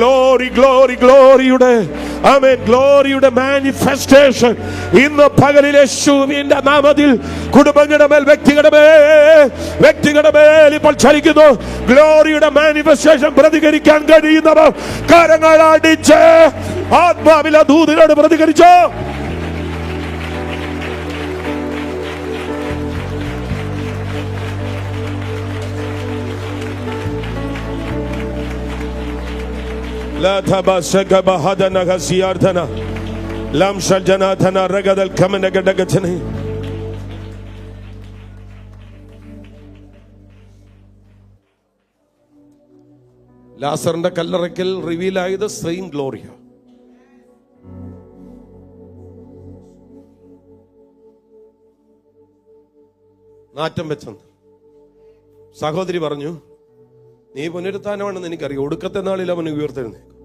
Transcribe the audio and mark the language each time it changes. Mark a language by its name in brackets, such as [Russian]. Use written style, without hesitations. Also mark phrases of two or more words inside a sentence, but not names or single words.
[English] glory-ude manifestation [Malayalam] ഇന്ന് പകലിൽ യേശുവിന്റെ നാമത്തിൽ കുടുംബങ്ങളുടെ മേൽ, വ്യക്തികളുടെ മേൽ ഇപ്പോൾ ചലിക്കുന്നു. [English] glory-ude manifestation [Malayalam] പ്രതികരിക്കാൻ കഴിയുന്നവർ കരങ്ങൾ അടിച്ച് ആത്മാവിലെ ദൂതനോട് പ്രതികരിച്ചോ. لا تباسك بهدنا غسيارتنا لم شجناتنا رغد الكمن غدغتني. ലാസറിന്റെ കല്ലറയ്ക്കൽ റിവീൽ ആയത് [English] same gloria. [Malayalam] നാറ്റം വെച്ചെന്ന് സഹോദരി പറഞ്ഞു, നീ പുനരുത്ഥാനമാണെന്ന് എനിക്കറിയാം, ഒടുക്കത്തെ നാളിൽ അവന് ഉയർത്തെഴുന്നേക്കും.